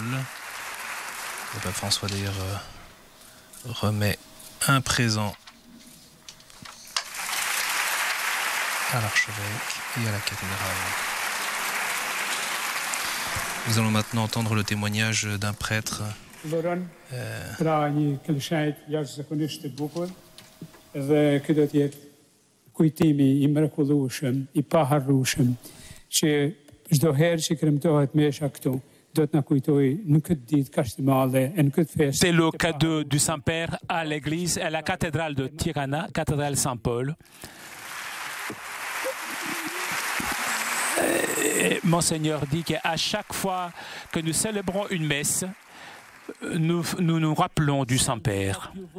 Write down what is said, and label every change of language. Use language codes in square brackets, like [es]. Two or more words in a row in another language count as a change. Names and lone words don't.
[fr] Le pape François d'ailleurs remet un présent à l'archevêque et à la cathédrale. Nous allons maintenant entendre le témoignage d'un prêtre. [sq] Kujtimi I mrekullueshëm, I paharrueshëm, që çdo herë që kremtohet mesha këtu, do të na kujtojë në këtë ditë kashtimale e në këtë festë. [fr] C'est le cadeau du Saint-Père à l'église, à la cathédrale de Tirana, cathédrale Saint-Paul. Monseigneur dit qu'à chaque fois que nous célébrons une messe, nous nous rappelons du Saint-Père.